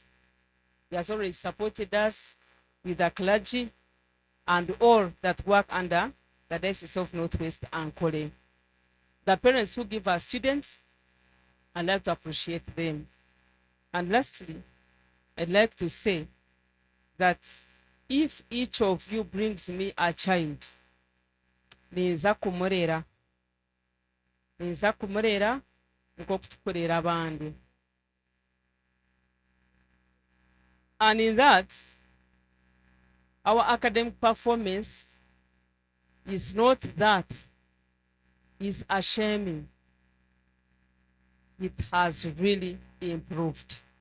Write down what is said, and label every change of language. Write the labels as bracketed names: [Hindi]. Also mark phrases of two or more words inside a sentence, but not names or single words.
[English] He has always supported us with the clergy and all that work under the Diocese of Northwest Ankole. The parents who give our students, I'd like to appreciate them. And lastly, I'd like to say that if each of you brings me a child, [Nyankole] ninza kumurera nk'okutukorera abandi. [English] And in that, our academic performance is not that is ashaming. It has really improved.